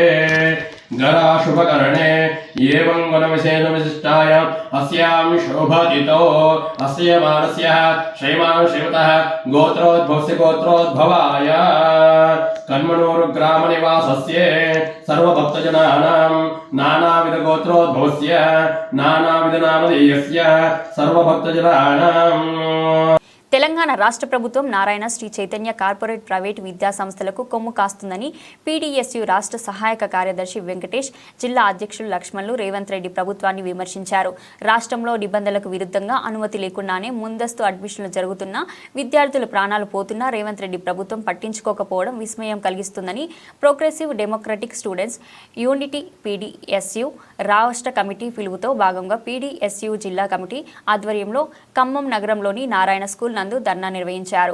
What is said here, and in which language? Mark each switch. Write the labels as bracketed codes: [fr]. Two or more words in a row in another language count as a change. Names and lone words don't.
[sa] गरा शुभकरणे एवं गुणविशेष विशिष्टाय अस्यां शुभतिथौ अस्य मानस्य श्रीमान् श्रीमतः गोत्रोद्भवस्य गोत्रोद्भवाय कन्मनूरुग्रामनिवासस्य सर्वभक्तजनानां नानाविधगोत्रोद्भवस्य नानाविधनामधेयस्य सर्वभक्तजनानां [te] తెలంగాణ రాష్ట్ర ప్రభుత్వం నారాయణ శ్రీ చైతన్య [en] corporate private [te] విద్యా సంస్థలకు కొమ్ము కాస్తుందని పీడీఎస్యు రాష్ట్ర సహాయక కార్యదర్శి వెంకటేష్, జిల్లా అధ్యక్షులు లక్ష్మణులు రేవంత్ రెడ్డి ప్రభుత్వాన్ని విమర్శించారు. రాష్ట్రంలో నిబంధనలకు విరుద్ధంగా అనుమతి లేకుండానే ముందస్తు అడ్మిషన్లు జరుగుతున్నా విద్యార్థుల ప్రాణాలు పోతున్నా రేవంత్ రెడ్డి ప్రభుత్వం పట్టించుకోకపోవడం విస్మయం కలిగిస్తుందని ప్రోగ్రెసివ్ డెమోక్రటిక్ స్టూడెంట్స్ యూనిటీ పీడీఎస్యు రాష్ట్ర కమిటీ పిలుపుతో భాగంగా పీడీఎస్యు జిల్లా కమిటీ ఆధ్వర్యంలో ఖమ్మం నగరంలోని నారాయణ స్కూల్ నందు ధర్నా నిర్వహించారు.